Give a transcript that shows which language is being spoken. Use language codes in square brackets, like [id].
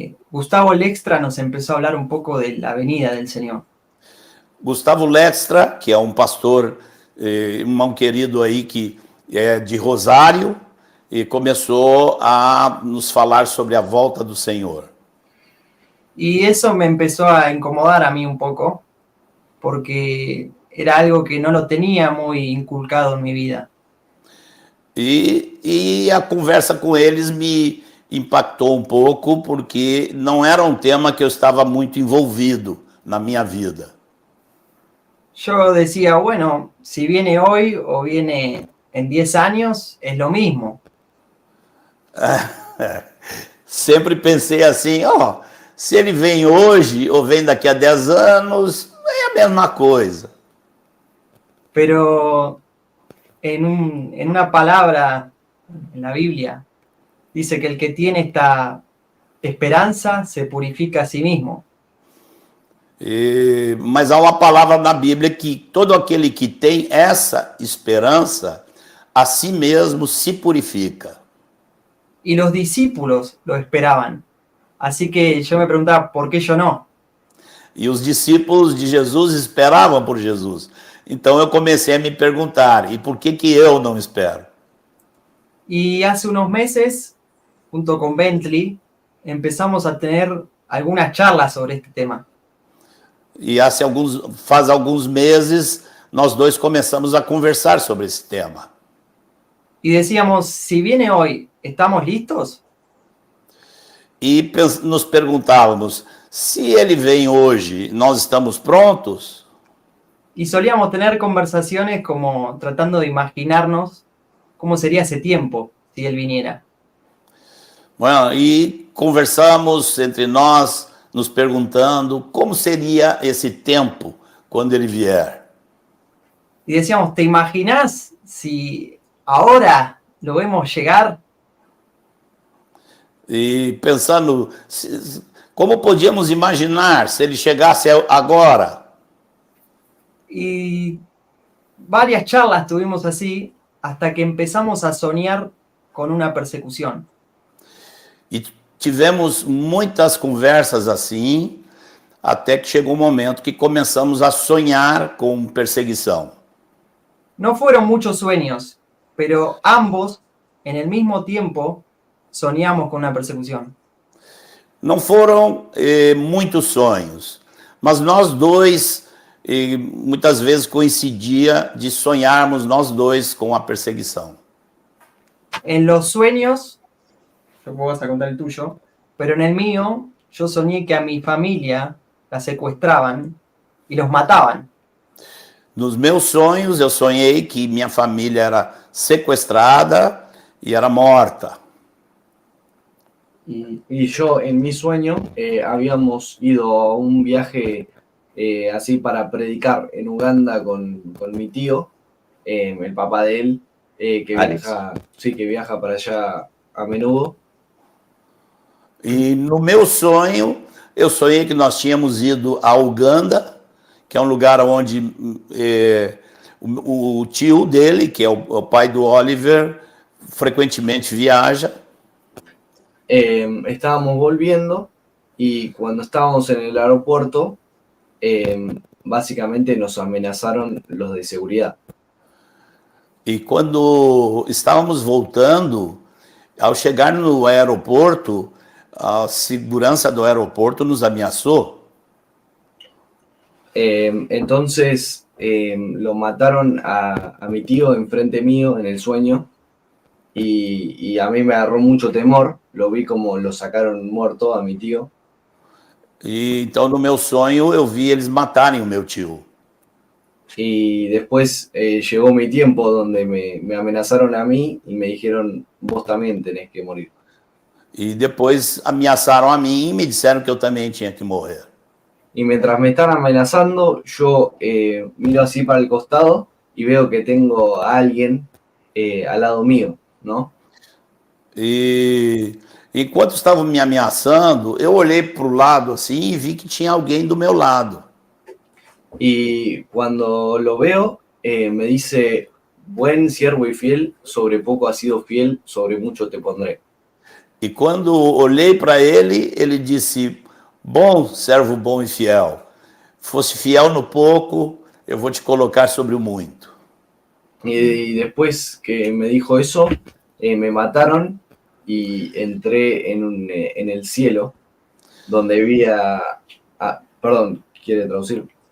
[es] Gustavo Lextra nos empezó a hablar un poco de la venida del Señor. [pt] Gustavo Lextra, que é um pastor, irmão querido aí, que é de Rosário, e começou a nos falar sobre a volta do Senhor. [es] Y eso me empezó a incomodar a mí un poco, porque era algo que no lo tenía muy inculcado en mi vida. [pt] E a conversa com eles me impactou um pouco, porque não era um tema que eu estava muito envolvido na minha vida. [es] Yo decía, bueno, si viene hoy o viene en 10 años, es lo mismo. [pt] Sempre pensei assim, se ele vem hoje ou vem daqui a 10 anos, é a mesma coisa. [es] Pero en una palabra en la Biblia dice que el que tiene esta esperanza se purifica a sí mismo. [pt] Mas há uma palavra na Bíblia que todo aquele que tem essa esperança, a si mesmo se purifica. [es] Y los discípulos lo esperaban. Así que yo me preguntaba, ¿por qué yo no? [pt] E os discípulos de Jesus esperavam por Jesus. Então eu comecei a me perguntar, e por que eu não espero? [es] Y hace unos meses, junto con Bentley, empezamos a tener algunas charlas sobre este tema. [pt] E faz alguns meses, nós dois começamos a conversar sobre esse tema. [es] Y decíamos, si viene hoy, ¿estamos listos? [pt] E nos perguntávamos, se ele vem hoje, nós estamos prontos? [es] Y solíamos tener conversaciones como tratando de imaginarnos cómo sería ese tiempo si él viniera. [pt] Bueno, e conversamos entre nós, nos perguntando como seria esse tempo quando ele vier. [es] Y decíamos, ¿te imaginas si ahora lo vemos llegar? [pt] E pensando, como podíamos imaginar se ele chegasse agora? [es] Y varias charlas tuvimos así hasta que empezamos a soñar con una persecución. [pt] E tivemos muitas conversas assim, até que chegou um momento que começamos a sonhar com perseguição. [es] No fueron muchos sueños, pero ambos, en el mismo tiempo, soñamos con una persecución. [pt] Não foram muitos sonhos, mas nós dois, muitas vezes coincidia de sonharmos nós dois com a perseguição. [es] En los sueños, yo vos vas a contar el tuyo, pero en el mío, yo soñé que a mi familia la secuestraban y los mataban. [pt] Nos meus sonhos, eu sonhei que minha família era sequestrada e era morta. [es] Y yo en mi sueño habíamos ido a un viaje así para predicar en Uganda con mi tío, el papá de él, que viaja para allá a menudo. [pt] E no meu sonho, eu sonhei que nós tínhamos ido a Uganda, que é um lugar onde o tio dele, que é o pai do Oliver, frequentemente viaja. [es] Estábamos volviendo y cuando estábamos en el aeropuerto, básicamente nos amenazaron los de seguridad. [pt] E quando estávamos voltando, ao chegar no aeroporto, a segurança do aeroporto nos ameaçou. [es] Entonces lo mataron a mi tío enfrente mío en el sueño y a mí me agarró mucho temor. Lo vi como lo sacaron muerto a mi tío. [pt] E então no meu sonho eu vi eles matarem o meu tio. [es] Y después llegó mi tiempo donde me amenazaron a mí y me dijeron, vos también tenés que morir. [pt] E depois ameaçaram a mim e me disseram que eu também tinha que morrer. [es] Y mientras me están amenazando, yo miro así para el costado y veo que tengo a alguien al lado mío, ¿no? [pt] E enquanto estavam me ameaçando, eu olhei para o lado assim e vi que tinha alguém do meu lado. [es] Y cuando lo veo, me dice, buen siervo y fiel, sobre poco has sido fiel, sobre mucho te pondré. [pt] E quando olhei para ele, ele disse, bom servo bom e fiel, fosse fiel no pouco, eu vou te colocar sobre o muito. [es] Y después que me dijo eso, me mataron y entré en el cielo, donde vi perdón, ¿quiere traducir?